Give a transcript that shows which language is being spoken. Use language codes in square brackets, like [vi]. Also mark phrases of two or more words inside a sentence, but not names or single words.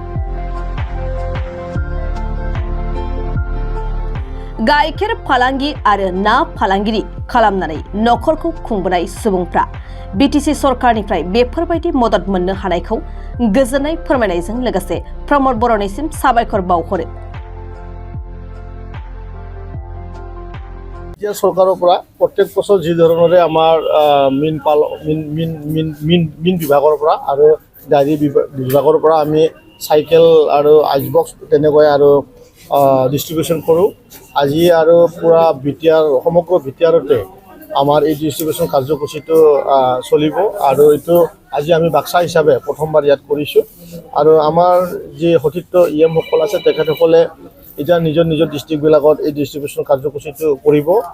[brx] गाइखेर फालांगि आरो ना फालांगिरि खालामनानै नखरखौ खुंबोनाय सुबुंफ्रा बिटिसि सरकारनिफ्राय बेफोरबायदि मदद मोननो हानायखौ गोजोननाय फोरमायनायजों लोगोसे प्रमद बर'निसिम साबायखर बावहरो। [as] सरकारों পৰা प्रत्येक বছৰ যি ধৰণৰে আমাৰ মিন বিভাগৰ পৰা আৰু ডায়েৰী বিভাগৰ পৰা আমি সাইকেল আৰু আইচ বক্স তেনেকৈ আৰু ডিস্ট্ৰিবিউশন কৰোঁ। আজি আৰু পুৰা বিটিআৰ সমগ্ৰ বিটিআৰতে আমাৰ এই ডিস্ট্ৰিবিউশন কাৰ্যসূচীটো চলিব আৰু এইটো আজি আমি বাক্সা হিচাপে প্ৰথমবাৰ ইয়াত কৰিছোঁ আৰু আমাৰ যি সতীৰ্থ ইএম সকল আছে তেখেতসকলে এতিয়া নিজৰ নিজৰ ডিস্ট্ৰিক্টবিলাকত এই ডিস্ট্ৰিবিউশন কাৰ্যসূচীটো কৰিব।